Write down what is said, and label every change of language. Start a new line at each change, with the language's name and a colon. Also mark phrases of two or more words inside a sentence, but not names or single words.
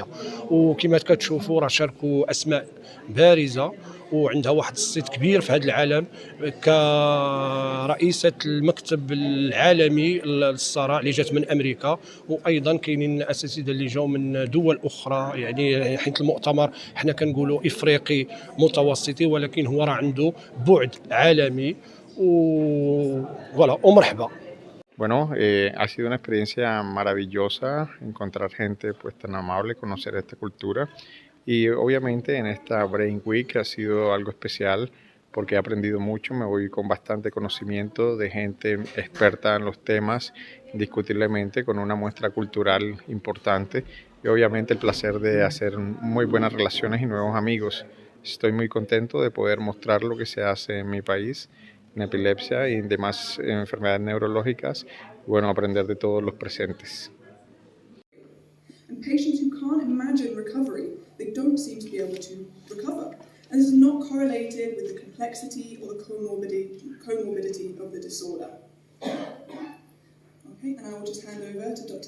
Arabic: وكما كتشوفوا راه شاركوا اسماء بارزه، وعندها واحد الصيت كبير في هذا العالم كرئيسة المكتب العالمي للصرع اللي جات من أمريكا، وأيضا كاينين أساتذة اللي جاوا من دول أخرى. يعني حيت المؤتمر حنا كنقولوا إفريقي متوسطي، ولكن هو راه عنده بعد عالمي. voilà, ومرحبا.
Spanish: Bueno, ha sido una experiencia maravillosa encontrar gente pues tan amable, conocer esta cultura y obviamente en esta Brain Week ha sido algo especial porque he aprendido mucho, me voy con bastante conocimiento de gente experta en los temas, indiscutiblemente con una muestra cultural importante y obviamente el placer de hacer muy buenas relaciones y nuevos amigos. Estoy muy contento de poder mostrar lo que se hace en mi país en epilepsia y en demás enfermedades neurológicas, y bueno, aprender de todos los presentes.
English: And patients who can't imagine recovery, they don't seem to be able to recover. And this is not correlated with the complexity or the comorbidity of the disorder. Okay, and I will just hand over to Dr.